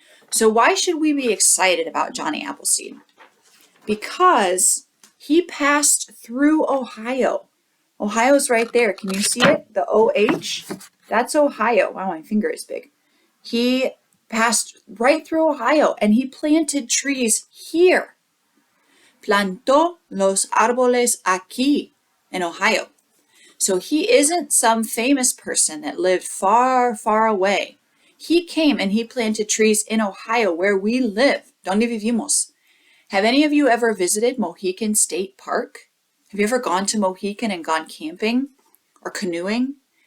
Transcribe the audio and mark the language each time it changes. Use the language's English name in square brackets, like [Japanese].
[English] So why should we be excited about Johnny Appleseed? Because he passed through Ohio. Ohio's right there. Can you see it? The OH? That's Ohio. Wow, my finger is big. He passed right through Ohio and he planted trees here. [Spanish] Plantó los árboles aquí [English] in Ohio. So he isn't some famous person that lived far, far away. He came and he planted trees in Ohio where we live. [Spanish] Donde vivimos. [English] Have any of you ever visited Mohican State Park? Have you ever gone to Mohican and gone camping or canoeing?